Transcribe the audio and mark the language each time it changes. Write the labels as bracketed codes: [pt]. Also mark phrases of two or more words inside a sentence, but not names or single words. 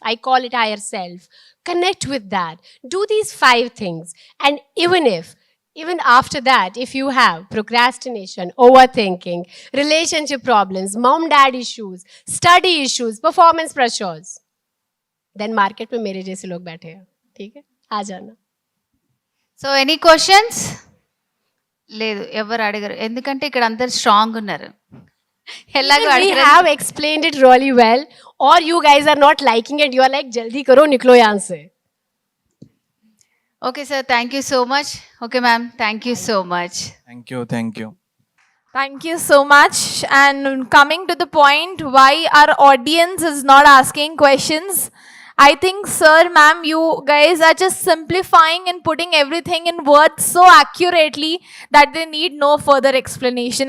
[en] I call it higher self. Connect with that. Do these 5 things. And even after that, if you have procrastination, overthinking, relationship problems, mom-dad issues, study issues, performance pressures, then market [hi] में मेरे जैसे लोग बैठे हैं, ठीक है? आ जाना. [en] so any questions [te] లేదు ఎవరు అడగరు ఎందుకంటే ఇక్కడ అందరు స్ట్రాంగ్ ఉన్నారు ఎలాగో [en] We have explained it really well, or you guys are not liking it. You are like, [hi] जल्दी करो निकलो यहाँ से. [en] okay sir thank you so much okay ma'am thank you so much Thank you. Thank you. Thank you so much. And coming to the point, why our audience is not asking questions, I think, sir, ma'am, you guys are just simplifying and putting everything in words so accurately that they need no further explanation.